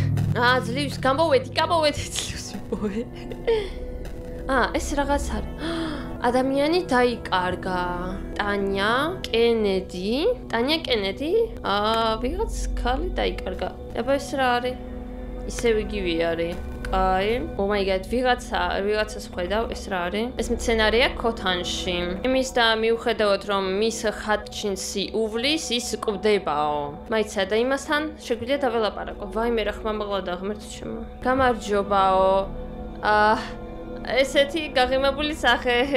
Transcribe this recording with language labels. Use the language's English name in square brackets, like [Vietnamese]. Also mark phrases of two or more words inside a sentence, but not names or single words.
[Georgian] ძლივს, გამოვედი ძლივს ვიპოვე. ეს რაღაც არის. ადამიანი დაიკარგა. ტანია კენედი. ვიღაც ქალი დაიკარგა. აბა ეს რა არის? ისევ იგივე არის. კაი. [English] Oh my god, [Georgian] ვიღაცას ხედავ, ეს რა არის? ეს მცენარეა ქოთანში. იმის და მიუხედავად რომ მის ხატჩინსი უვლის, ის კვდებაო. მაიცა და იმასთან შეგვიძლია დაველაპარაკო. ვაიმე რა ხმამაღლადა ღმერთო ჩემო. გამარჯობაო. ესეთი გაღიმებული სახე.